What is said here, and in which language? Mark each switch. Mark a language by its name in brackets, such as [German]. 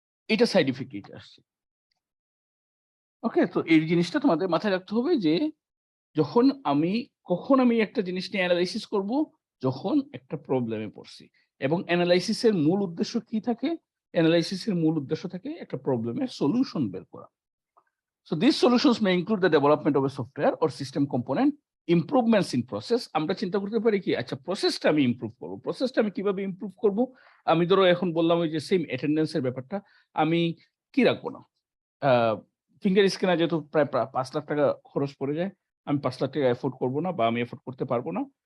[Bangla] এটা side effect এইটা আসছে। ওকে? তো এই জিনিসটা তোমাদের মাথায় রাখতে হবে যে যখন আমি কখন আমি একটা জিনিস নিয়ে এনালাইসিস করব? যখন একটা প্রবলেমে পড়ছি। এবং এনালাইসিস এর মূল উদ্দেশ্য কি থাকে? এনালাইসিস এর মূল উদ্দেশ্য থাকে একটা প্রবলেমের সলিউশন বের করা। [English] So these solutions may include the development of a software or system component, improvements in process. [Bangla] আমরা চিন্তা করতে পারি কি আচ্ছা প্রসেসটা আমি ইমপ্রুভ করব। প্রসেসটা আমি কিভাবে ইমপ্রুভ করব? আমি ধরো এখন বললাম ওই যে সেম অ্যাটেন্ডেন্স এর ব্যাপারটা। আমি কি রাখবো না? আ ফিঙ্গার স্ক্যানার যেহেতু প্রায় ৳৫,০০,০০০ খরচ পড়ে যায়। আমি ৳৫,০০,০০০ এফোর্ড করব না বা আমি এফোর্ড করতে পারব না।